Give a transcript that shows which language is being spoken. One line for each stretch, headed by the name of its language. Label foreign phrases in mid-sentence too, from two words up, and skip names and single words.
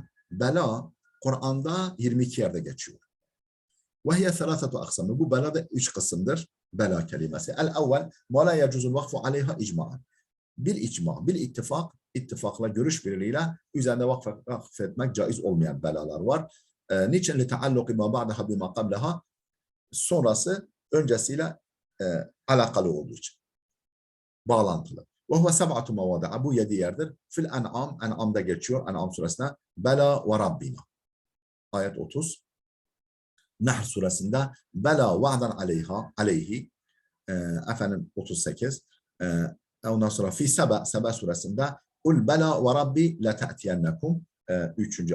Turkish: Bela Kur'an'da 22 yerde geçiyor.
Arabic: وهي ثلاثة أقسام.
Turkish: Bu bela da 3 kısımdır. Bela kelimesi.
Arabic: الأول ما لا يجوز الوقف عليها إجماعا.
Turkish: Bir icma, bir ittifakla, görüş birliğiyle üzerinde vakf etmek caiz olmayan belalar var. Niçin?
Arabic: لِتَعَلُّقِ مَا بَعْدَهَا بِمَا قَبْلَهَا,
Turkish: sonrası öncesiyle alakalı olduğu için. Bağlantılı.
Arabic: وَهُوَ سَبْعَةُ مَوَادِعَ,
Turkish: bu 7 yerdir.
Arabic: في الأنعام,
Turkish: en'amda geçiyor, en'am suresine.
Arabic: بلى وربنا. Ayet 30.
Turkish: Nahl suresinde
Arabic: بلى وعدا عليه,
Turkish: efendim 38. Ondan sonra fi Seba suresinde
Arabic: قل بلى وربي لا تأتينكم,
Turkish: 3.